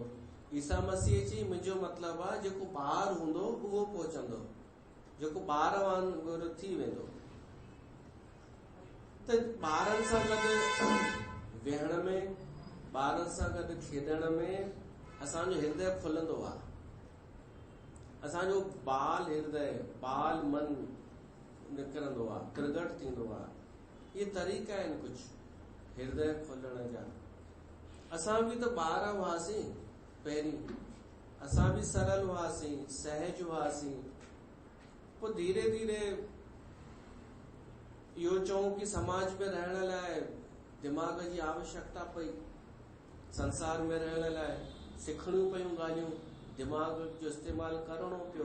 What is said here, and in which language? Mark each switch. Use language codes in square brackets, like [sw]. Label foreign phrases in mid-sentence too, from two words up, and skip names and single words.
[sd] ईसा मसीह चई मुंहिंजो मतिलबु आहे जेको ॿार हूंदो उहो पहुचंदो, जेको ॿार वांगुरु थी वेंदो। त ॿारनि सां गॾु वेहण में, ॿारनि सां गॾु खेॾण में असांजो हृदय खुलंदो आहे। असांजो बाल हृदय, बाल मन निकिरंदो आहे, प्रगट थींदो आहे। ये तरीक़ा आहिनि कुझु हृदय खोलण जा। असां बि त ॿार हुआसीं पहिरीं, असां बि सरल हुआसीं, सहज हुआसीं। पोइ धीरे धीरे इहो चऊं कि समाज में रहण लाइ दिमाग़ जी आवश्यकता पई, संसार में रहण लाइ सिखणियूं पयूं ॻाल्हियूं, दिमाग़ जो इस्तेमालु करणो पियो।